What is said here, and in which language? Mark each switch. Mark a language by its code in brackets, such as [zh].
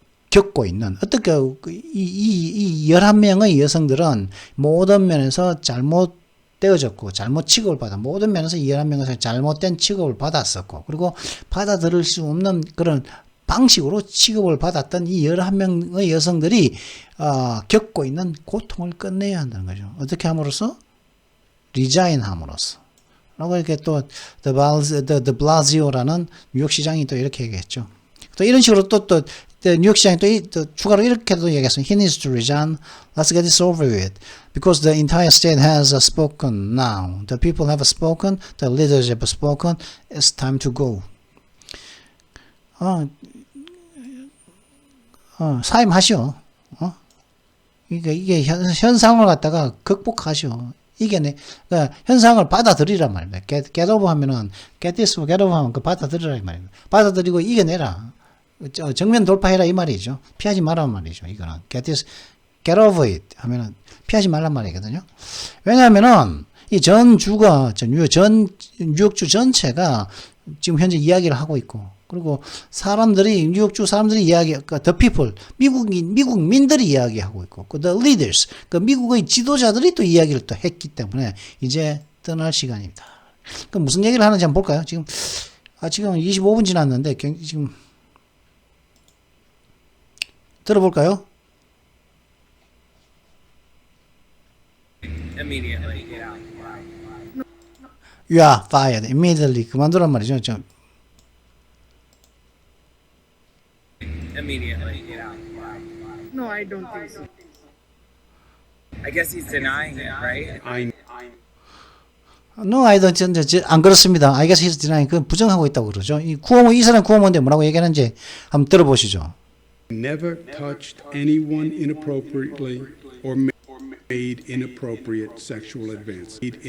[ko] 겪고 있는 어떻게 이 11명의 여성들은 모든 면에서 잘못되어졌고 잘못 취급을 받아 모든 면에서 이 11명에서 잘못된 취급을 받았었고 그리고 받아들일 수 없는 그런 방식으로 취급을 받았던 이 11명의 여성들이 겪고 있는 고통을 끝내야 한다는 거죠. 어떻게 함으로써? 리자인 함으로써. 라고 이렇게 또 the Blasio라는 뉴욕 시장이 또 이렇게 얘기했죠. 또 이런 식으로 또 뉴욕 시장이 또 추가로 이렇게도 얘기했어요. [en] He needs to resign. Let's get this over with. Because the entire state has spoken now. The people have spoken. The leaders have spoken. It's time to go. [ko] 사임하시오. 이게 현상을 갖다가 극복하시오. 그러니까 현상을 받아들이란 말입니다. get over 하면은, get this, get over 하면 그 받아들이라 이 말입니다. 받아들이고 이겨내라. 정면 돌파해라 이 말이죠. 피하지 말란 말이죠. 이거는. get this, get over it 하면은 피하지 말란 말이거든요. 왜냐하면은, 이 뉴욕주 전체가 지금 현재 이야기를 하고 있고, 그리고 뉴욕주 사람들이 [en] the people, [ko] 미국민들이 이야기하고 있고, [en] the leaders, [ko] 미국의 지도자들이 또 이야기를 또 했기 때문에 이제 떠날 시간입니다. 그럼 무슨 얘기를 하는지 한번 볼까요? 지금 25분 지났는데, 지금, 들어볼까요? [en] Immediately. You are fired immediately. [ko] 그만두란 말이죠. [en] Immediately. No, I don't think so. I guess he's denying it, right? No, I don't. [ko] 안 그렇습니다. [en] I guess he's denying. [ko] 그 부정하고 있다고 그러죠. 이 사람 구호모인데 뭐라고 얘기하는지 한번 들어보시죠. [en] Never touched anyone inappropriately or made inappropriate sexual advances.